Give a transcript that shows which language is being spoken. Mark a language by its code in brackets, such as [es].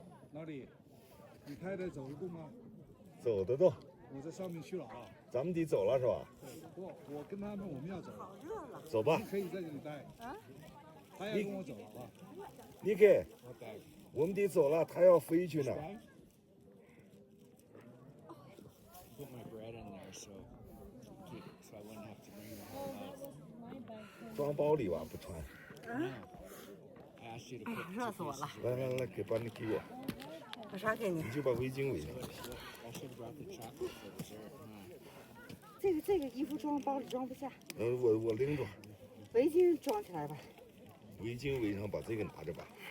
[zh] 哪里？你太太走得动吗？走得动。我在上面去了啊。咱们得走了是吧？不，我跟他们我们要走。走吧你。可以在这里待。啊？他要跟我走，好吧？你给，我带。我们得走了，他要飞去呢。 [en] Put my bread in there so I wouldn't have to bring the whole house. [zh] 装包里吧，不穿。 [en] I asked you to put [zh] 热死我了！来来来，把你给我，把啥给你你？就把围巾围上。 [en] I should have brought the chocolate for dessert. [zh] 这个衣服装包里装不下，我拎着，围巾装起来吧。围巾围上，把这个拿着吧。